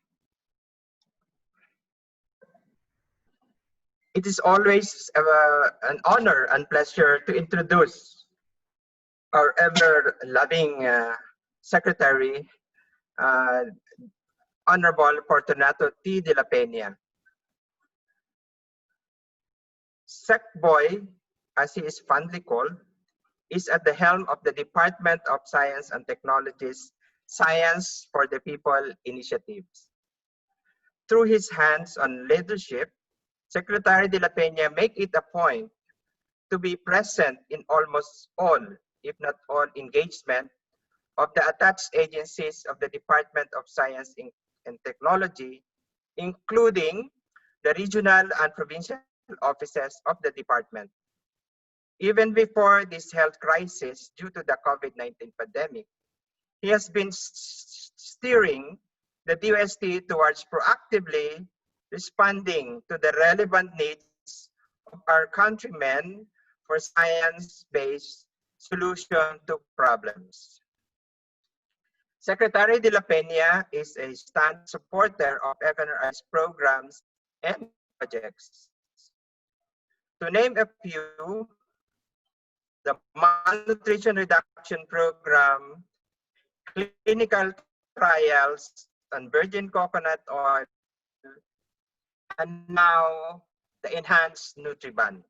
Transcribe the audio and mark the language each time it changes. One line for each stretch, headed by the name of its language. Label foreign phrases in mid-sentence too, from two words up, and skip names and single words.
English: It is always an honor and pleasure to introduce our ever-loving Secretary, Honorable Fortunato T. de la Peña. SecBoy, as he is fondly called, is at the helm of the Department of Science and Technology's Science for the People initiatives. Through his hands-on leadership, Secretary de la Peña make it a point to be present in almost all, if not all, engagement of the attached agencies of the Department of Science and Technology, including the regional and provincial offices of the department. Even before this health crisis due to the COVID-19 pandemic, he has been steering the DOST towards proactively responding to the relevant needs of our countrymen for science-based solution to problems. Secretary de la Peña is a stand supporter of FNRI's programs and projects. To name a few, the Malnutrition Reduction Program, clinical trials on virgin coconut oil, and now the Enhanced Nutribun.